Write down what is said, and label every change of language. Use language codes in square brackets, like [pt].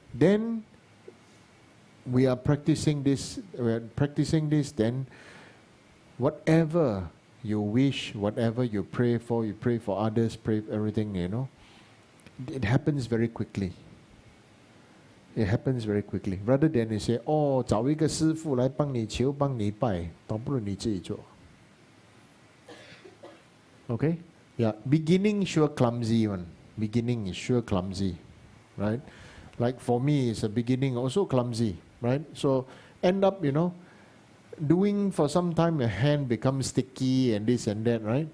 [en] Then we are practicing this. Then whatever you wish, whatever you pray for others, pray for everything. It happens very quickly. It happens very quickly. Rather than you say, [zh] 找一个师父来帮你求，帮你拜，倒不如你自己做。 [en] Okay? Yeah, beginning sure clumsy one. Beginning is sure clumsy, right? Like for me, it's a beginning also clumsy, right? So end up, doing for some time, your hand becomes sticky and this and that, right?